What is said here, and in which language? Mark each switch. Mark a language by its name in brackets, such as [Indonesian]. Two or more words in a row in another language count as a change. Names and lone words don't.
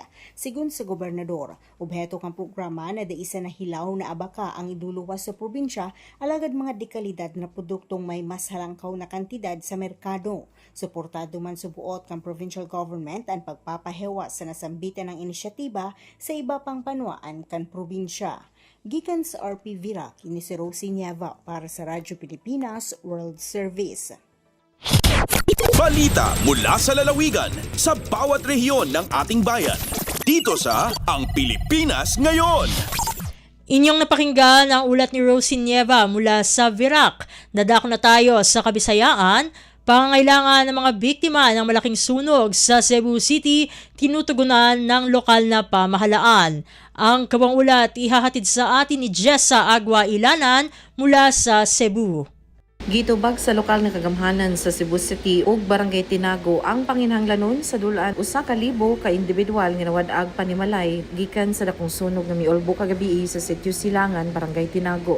[Bikol] Sigun sa gobernador, obheto kang programa na daisa na hilaw na abaka ang iduluwas sa probinsya alagad mga dekalidad na produktong may mas halangkaw na kantidad sa merkado. Suportado man sa buot kang [English] provincial government [Bikol] ang pagpapahewas sa nasambitan ng inisyatiba sa iba pang panwaan kan probinsya. Gikan sa RP Virac, ini si Rosie Nieva para sa Radyo Pilipinas World Service. [Filipino] Balita mula sa lalawigan sa bawat rehiyon ng ating bayan. Dito sa Ang Pilipinas Ngayon. Inyong napakinggan ang ulat ni Rosie Nieva mula sa Virac. Nadako na tayo sa Kabisayaan. Pangangailangan ng mga biktima ng malaking sunog sa Cebu City tinutugunan ng lokal na pamahalaan. Ang kabang ulat ihahatid sa atin ni Jessa Agua Ilanan mula sa Cebu. [Cebuano] Gitubag sa lokal nga kagamhanan sa Cebu City ug Barangay Tinago ang panginhanglanon sa dulaan 1,000 ka individual nga nawadag panimalay gikan sa dakong sunog nga miolbo kagabi sa Sitio Silangan, Barangay Tinago.